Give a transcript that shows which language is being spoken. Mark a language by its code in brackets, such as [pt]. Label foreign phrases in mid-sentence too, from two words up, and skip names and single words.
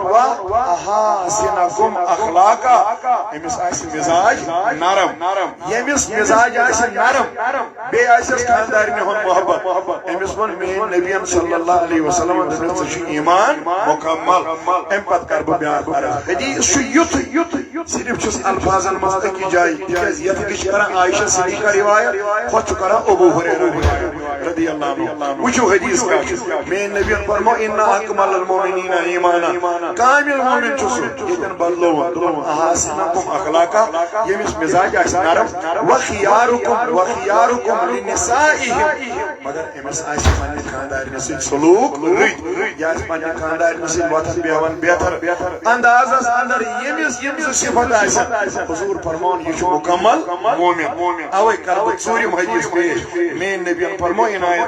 [ar] وا احاسنکم اخلاقا [ks] أمِس آسہِ مزاج نرم ییٚمِس مزاج آسہِ نرم بیٚیہِ آسٮ۪س خاندارنہِ ہُنٛد محبت أمِس ووٚن میٛٲنۍ نبیَن صلی [ar] اللہ علیہ وسلم [ks] دوٚپُن ژٕ چھُ ایمان مکمل امہِ پتہٕ کرٕ بہٕ بیٛاکھ عرض حدیث چھُ یُتھ صرف چھُس الفاظن منٛز أکِس جایہِ تِکیٛازِ یتھ چھِ کران عائشہ صدیقہ روایت ہۄتھ چھُ کران ابو ہریرہ روایت [ar] رضی اللہ عنہ [ks] وٕچھِو حدیث کیٛاہ چھُ میٛٲنۍ نبیَن فرمو [ar] ان اکمل المؤمنین ایمانا [ks] کامل مومن چھُ سُہ ییٚتٮ۪ن بدلووُن دوٚپُن [ar] احاسنکم اخلاقا [ks] ییٚمِس مزاج آسہِ نرم [ar] وخیارکم لنسائہم [ks] مگر أمِس آسہِ پننہِ خاندارنہِ سۭتۍ سلوٗک رٕتۍ یہِ آسہِ پننہِ خاندارنہِ سۭتۍ وۄتھان بیٚہوان بہتر اندازس اندر ییٚمِس یِم 2 صفت آسن حضور فرماوُن یہِ چھُ مکمل مومن اوے کرٕ بہٕ ژوٗرِم حدیث پیش میٛٲنۍ نبیَن فرمو عنایت